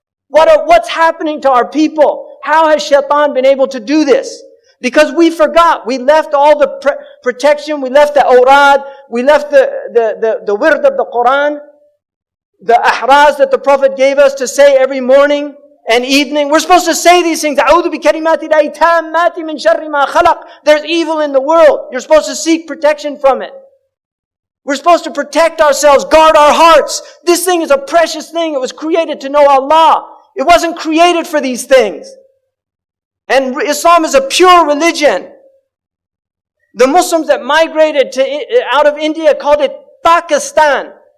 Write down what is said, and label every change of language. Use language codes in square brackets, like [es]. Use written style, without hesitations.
[en] What's happening to our people? How has Shaitan been able to do this? Because we forgot. We left all the protection. We left the awrad. We left the wird of the Qur'an. The ahraz that the Prophet gave us to say every morning and evening. We're supposed to say these things. [ar] أعوذ بكلمات الله التامات من شر ما خلق. [en] There's evil in the world. You're supposed to seek protection from it. We're supposed to protect ourselves, guard our hearts. This thing is a precious thing. It was created to know Allah. It wasn't created for these things. And Islam is a pure religion. The Muslims that migrated out of India called it Pakistan.